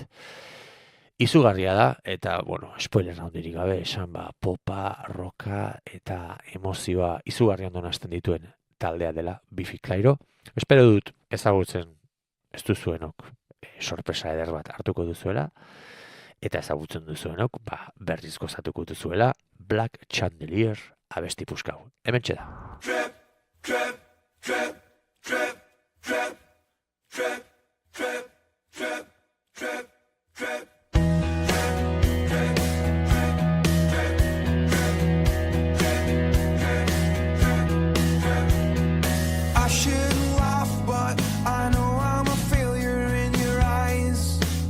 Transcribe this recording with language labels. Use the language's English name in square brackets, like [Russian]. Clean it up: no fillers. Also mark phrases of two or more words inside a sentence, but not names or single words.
[Basque] Izugarria da, eta, spoiler handirik gabe, esan popa, roka eta emozioa izugarrian donasten dituen taldea dela Biffy Clyro. Espero dut ezagutzen ez duzuenok sorpresa eder bat hartuko duzuela, eta ezagutzen duzuenok, berriz gozatuko duzuela Black Chandelier abesti puskau. Hementxe da. [English] Trip, trip, trip, trip, trip, trip, trip, trip, trip, trip. I shouldn't laugh, but I know I'm a failure in your eyes.